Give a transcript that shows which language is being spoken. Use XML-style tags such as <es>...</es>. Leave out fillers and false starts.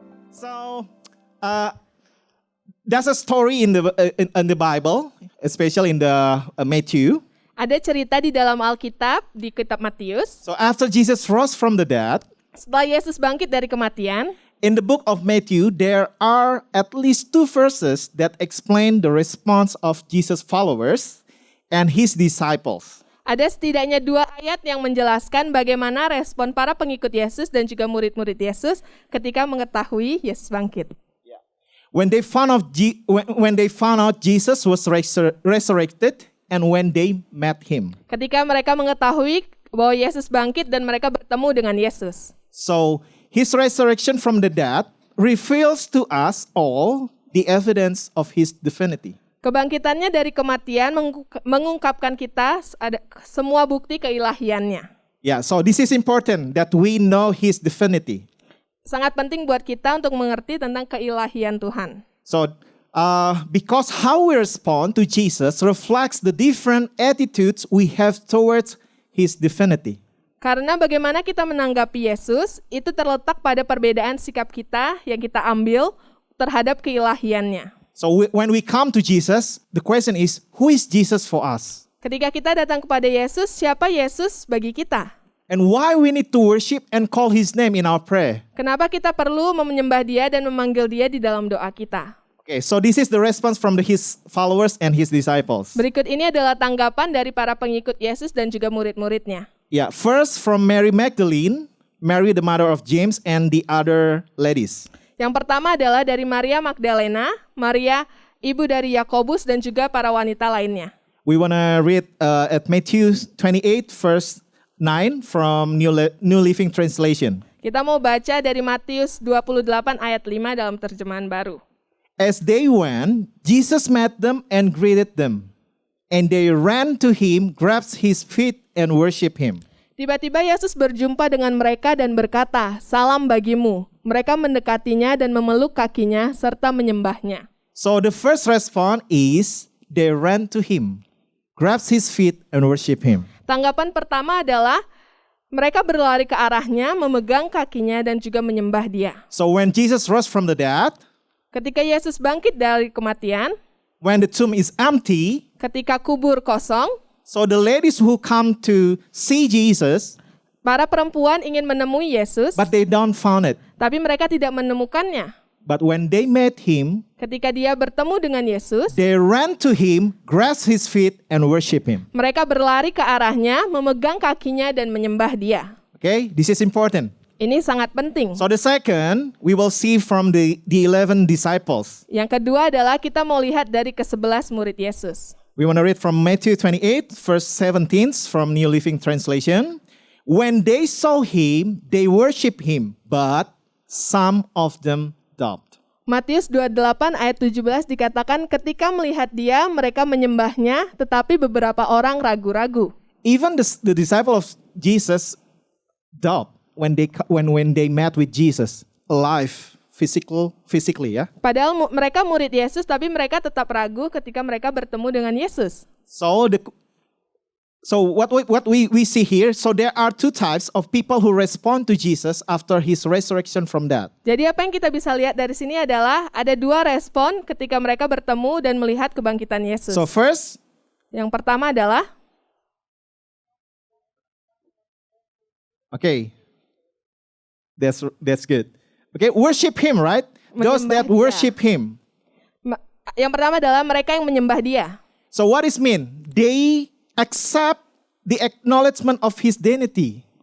<en>So, there's a story in the Bible, especially in the Matthew.</en> <id>Ada cerita di dalam Alkitab, di kitab Matius.</id> <en>So after Jesus rose from the dead,</en> <id>Setelah Yesus bangkit dari kematian,</id> <en>in the book of Matthew, there are at least 2 verses that explain the response of Jesus' followers and his disciples.</en> <id>ada setidaknya 2 ayat yang menjelaskan bagaimana respon para pengikut Yesus dan juga murid-murid Yesus ketika mengetahui Yesus bangkit.</id> <en>When they found out Jesus was resurrected, and when they met him.</en> <id>Ketika mereka mengetahui bahwa Yesus bangkit dan mereka bertemu dengan Yesus.</id> <en>So, his resurrection from the dead reveals to us all the evidence of his divinity.</en> <id>Kebangkitannya dari kematian mengungkapkan kita ada semua bukti keilahiannya.</id> <en>Yeah, so this is important that we know his divinity.</en> <id>Sangat penting buat kita untuk mengerti tentang keilahian Tuhan.</id> <en>So, because how we respond to Jesus reflects the different attitudes we have towards his divinity.</en> <id>Karena bagaimana kita menanggapi Yesus, itu terletak pada perbedaan sikap kita yang kita ambil terhadap keilahiannya.</id> <en>So when we come to Jesus, the question is, who is Jesus for us?</en> <id>Ketika kita datang kepada Yesus, siapa Yesus bagi kita?</id> <en>And why we need to worship and call his name in our prayer?</en> <id>Kenapa kita perlu menyembah dia dan memanggil dia di dalam doa kita?</id> <en>Okay, so this is the response from his followers and his disciples.</en> <id>Berikut ini adalah tanggapan dari para pengikut Yesus dan juga murid-muridnya.</id> <en>Yeah, first from Mary Magdalene, Mary the mother of James, and the other ladies.</en> <id>Yang pertama adalah dari Maria Magdalena, Maria ibu dari Yakobus dan juga para wanita lainnya.</id> <en>We want to read at Matthew 28 verse 9 from New Living Translation.</en> <id>Kita mau baca dari Matius 28 ayat 5 dalam terjemahan baru.</id> <en>As they went, Jesus met them and greeted them. And they ran to him, grasped his feet, and worshiped him.</en> <id>Tiba-tiba Yesus berjumpa dengan mereka dan berkata, "Salam bagimu." Mereka mendekatinya dan memeluk kakinya serta menyembahnya.</id> <en>So the first response is they ran to him, grasped his feet, and worshiped him.</en> <id>Tanggapan pertama adalah mereka berlari ke arahnya, memegang kakinya dan juga menyembah dia.</id> <en>So when Jesus rose from the dead,</en> <id>Ketika Yesus bangkit dari kematian,</id> <en>when the tomb is empty,</en> <id>ketika kubur kosong,</id> <en>so the ladies who come to see Jesus,</en> <id>para perempuan ingin menemui Yesus,</id> <en>but they don't find it.</en> <id>tapi mereka tidak menemukannya.</id> <en>But when they met him,</en> <id>Ketika dia bertemu dengan Yesus,</id> <en>they ran to him, grasped his feet, and worshiped him.</en> <id>mereka berlari ke arahnya, memegang kakinya dan menyembah dia.</id> <en>Okay, this is important.</en> <id>Ini sangat penting.</id> <en>So the second, we will see from the 11 disciples.</en> <id>Yang kedua adalah kita mau lihat dari ke-11 murid Yesus.</id> <en>We want to read from Matthew 28, verse 17 from New Living Translation. When they saw him, they worshiped him, but some of them doubted.</en> <id>Matius 28 ayat 17 dikatakan ketika melihat dia, mereka menyembahnya, tetapi beberapa orang ragu-ragu.</id> <en>Even the disciple of Jesus doubted when they met with Jesus alive, physically, ya.</en> <id>Padahal mereka murid Yesus, tapi mereka tetap ragu ketika mereka bertemu dengan Yesus.</id> <en>So what we see here, so there are 2 types of people who respond to Jesus after his resurrection from death.</en> <id>Jadi apa yang kita bisa lihat dari sini adalah ada 2 respon ketika mereka bertemu dan melihat kebangkitan Yesus.</id> <en>So first,</en> <id>Yang pertama adalah</id> <en>okay, that's good. Okay, worship him, right? Those that</en> <id>Menyembah dia.</id> <en>worship him.</en> <id>Yang pertama adalah mereka yang menyembah dia.</id> <en>So what is mean? They accept the acknowledgement of his divinity.</en>